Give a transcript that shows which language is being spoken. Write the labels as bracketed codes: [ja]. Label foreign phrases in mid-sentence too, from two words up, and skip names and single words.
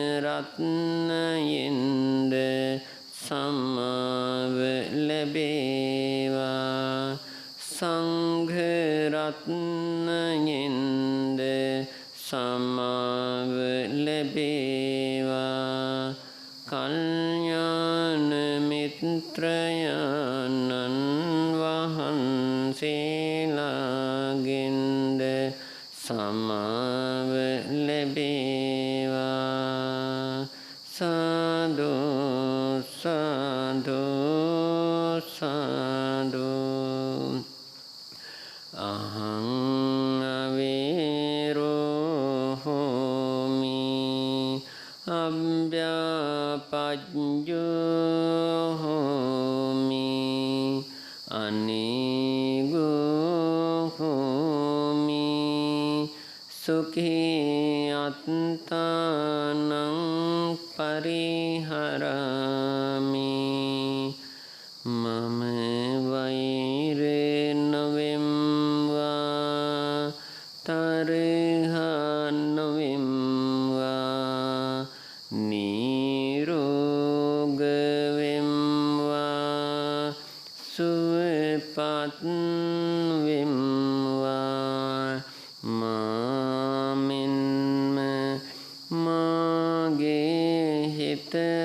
[si] රත්නයෙන්ද සමාව ලැබේවා සංඝ රත්නයෙන්ද සමාව ලැබේවා කල්යාණ මිත්‍රයන්න් වහන්සේලාගෙන්ද සමාව ලැබේවා [pi] සාදු සාදු සාදු අහං අවේරෝ හෝමි අභ්‍යාපජ්ජෝ හෝමි අනේගෝ හෝමි සුඛී අත්තානං පරිහරාමි [si] මම වෛර නොවෙම්වා තරහ නොවෙම්වා නිරෝග වෙම්වා සුවපත් වෙම්වා මාමින්ම මාගේ හිත